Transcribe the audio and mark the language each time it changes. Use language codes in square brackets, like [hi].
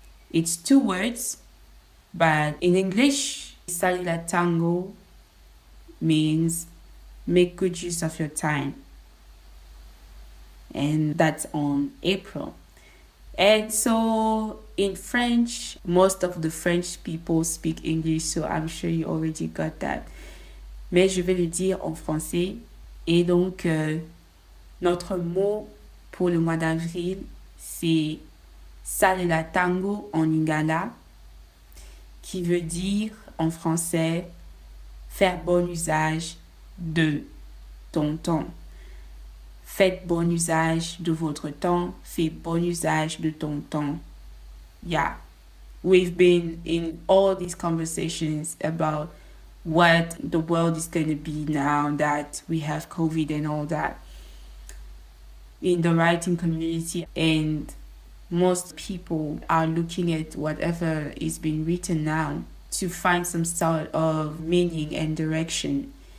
[en] It's 2 words, but in English, Salila Tango means make good use of your time. And that's on April. And so in French, most of the French people speak English, so I'm sure you already got that. [fr] Mais je vais le dire en français. Et donc, notre mot pour le mois d'avril, c'est Salela Tango en Lingala, qui veut dire en français faire bon usage de ton temps. Faites bon usage de votre temps, faites bon usage de ton temps. Yeah. [en] we've been in all these conversations about what the world is going to be now that we have COVID and all that in the writing community. And most people are looking at whatever is being written now to find some sort of meaning and direction.